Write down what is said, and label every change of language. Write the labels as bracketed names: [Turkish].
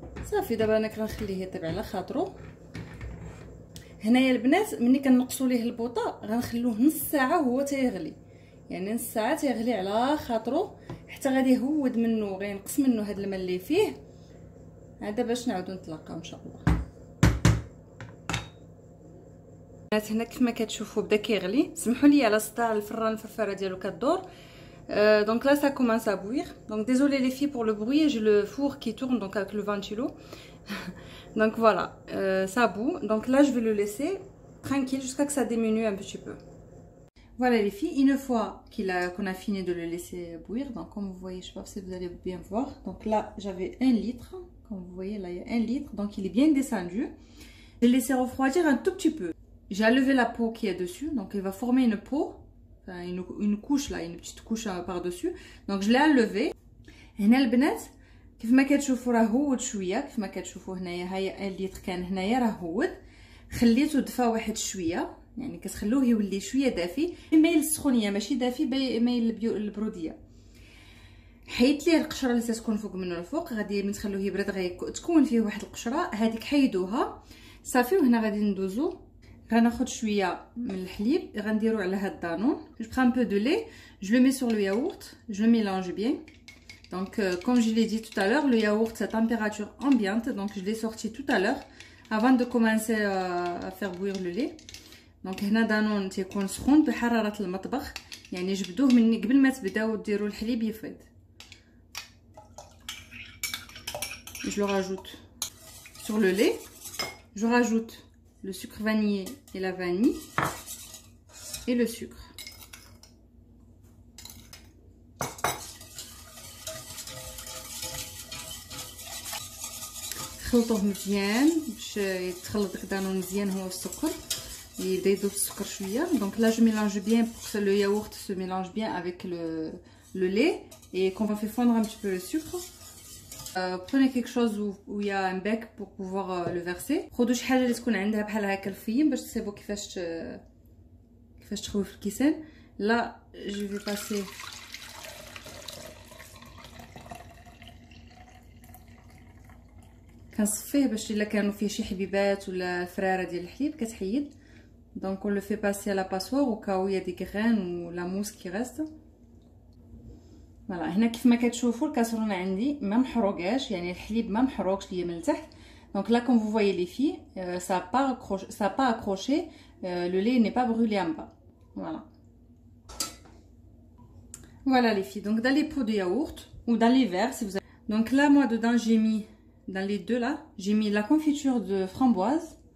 [Arabic] صافي دابا انا كنخليه يطيب على خاطرو. هنايا البنات ملي كنقصوا ليه البوطه غنخلوه نص ساعه هو تيغلي، يعني نص ساعه تيغلي على خاطرو حتى غادي يهود منه، غينقص منه هاد الماء اللي فيه عاد باش نعاودو نتلاقاو ان شاء الله. البنات هنا كيف ما كتشوفوا بدا كيغلي. سمحوا لي على صداع الفران، الفرفره ديالو كدور. [French] Donc là ça commence à bouillir. Donc désolé les filles pour le bruit, j'ai le four qui tourne donc avec le ventilo. Donc voilà, ça bout. Donc là je vais le laisser tranquille jusqu'à que ça diminue un petit peu. Voilà les filles, une fois qu'on a fini de le laisser bouillir, donc comme vous voyez, je sais pas si vous allez bien voir. Donc là j'avais 1 litre, comme vous voyez là il y a 1 litre, donc il est bien descendu. J'ai laissé refroidir un tout petit peu. J'ai enlevé la peau qui est dessus, donc il va former une peau. Une couche là, une petite couche par dessus. Donc je l'ai enlevé. [Arabic] هنا البنات كيف ما كتشوفوا راه هود شويه، كيف ما كتشوفوا هنايا هاي 1 لتر كان هنايا راه هود. خليته دفا واحد شويه، يعني كتخلوه يولي شويه دافي، مايل السخونيه ماشي دافي، مايل البروديه. حيدت ليه القشره اللي تكون فوق منه الفوق، غادي من تخلوه يبرد تكون فيه واحد القشره، هذيك حيدوها صافي. وهنا غادي ندوزو غناخد شويه من الحليب غنديرو على هاد الدانون. [French] Je prends un peu de lait, je le mets sur le yaourt, je le mélange bien. Donc comme je l'ai dit tout à l'heure, le yaourt c'est à température ambiante, donc je l'ai sorti tout à l'heure avant de commencer à faire bouillir le lait. [Arabic] Donc هنا دانون تيكون سخون بحراره المطبخ، يعني جبدوه من قبل ما تبداو ديروا الحليب يفيض. [French] Je le rajoute sur le lait, je rajoute le sucre vanillé et la vanille et le sucre. [Arabic] خلطوه مزيان باش يتخلط داك دانون مزيان هو السكر. يبدا يذوب السكر شويه. [French] دونك là je mélange bien pour que le yaourt se mélange bien avec le lait et qu'on va faire fondre un petit peu le sucre. Prenez quelque chose où il y a un bec pour pouvoir le verser. [Arabic] خذوا شي حاجه اللي تكون عندها بحال هكا الفيم باش تصيبوا كيفاش تخوي في الكيسان. [French] Là je vais passer [Arabic] كنصفيه باش الا كانوا فيه شي حبيبات ولا الفراره ديال الحليب كتحيد. [French] دونك on le fait passer à la passoire au cas où il y a des graines ou la mousse qui reste. [Arabic] فوالا هنا كيف ما كتشوفوا الكاسرونه عندي ما محروقاش، يعني الحليب ما محروقش ليا من التحت. [French] دونك là comme vous voyez les filles, ça a pas accroché, le lait n'est pas brûlé en bas. Voilà les filles, donc dans les pots de yaourt ou dans les verres si vous avez. Donc là moi dedans j'ai mis, dans les deux là, j'ai mis la confiture de framboise.